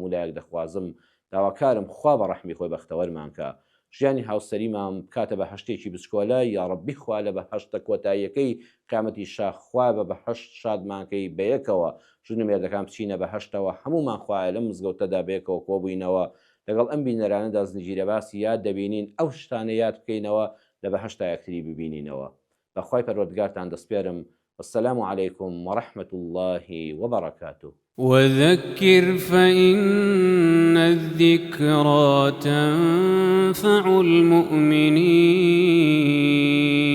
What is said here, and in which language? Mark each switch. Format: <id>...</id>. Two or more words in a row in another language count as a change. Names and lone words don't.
<ckb>هەموو لایەک دەخوازم داواکارم خوا بە ڕەحمی خۆی بەختەوەرمانکە ژیانی هاوسەریمان بکاتە بە هەشتێکی بچکۆلە یا ڕەبی خوا لە بە هەشتە کۆتاییەکەی قیامەتی شاخوا بە هەشت شادمانکەی بەیەکەوە ژن و مێردەکان بچینە بە هەشتەوە هەمومان خوایە لەم مزگەوتەدا بەیەکەوە کۆبووینەوە لەگەڵ ئەم بینەرانەدا زنجیرە باسی یاد دەبینین ئەو شتانە یاد بکەینەوە لە بە هەشتا یەکتری ببینینەوە بەخوای پەروەردگارتان دەسپێرم</ckb> <ar>والسلام عليكم ورحمة الله وبركاته وذكر فإن الذكرى تنفع المؤمنين</ar>